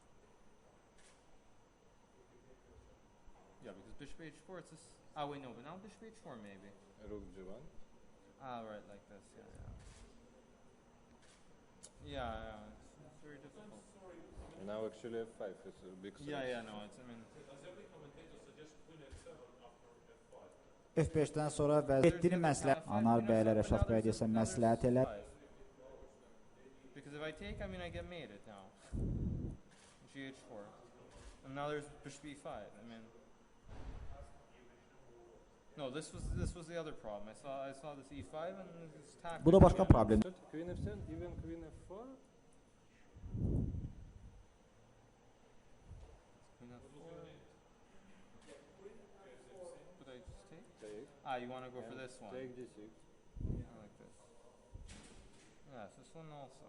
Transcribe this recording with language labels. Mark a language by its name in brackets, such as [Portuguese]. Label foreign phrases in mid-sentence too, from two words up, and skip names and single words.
[English] Yeah, because bishop h4, it's this. Wait, no, but now bishop h4 maybe. Rook g1. Right, like this, yeah. Yeah, it's very difficult. And now actually f5 is a big threat. Yeah, no, it's, I mean. [Azerbaijani] F5-dən sonra vəziyyətini məsləhət Anar bəylə Rəşad bəy desə məsləhət elə. [English] Because if I take, I mean, I get mated now. Gh4. And now there's bishop e5. I mean. No, this was the other problem. I saw this e5 and this tactic. [Azerbaijani] Bu da başqa problem. [English] Queen f7, even queen f4. Queen f4. But I just take? Take. You want to go for this one? Take d6. I like this. Yes, this one also.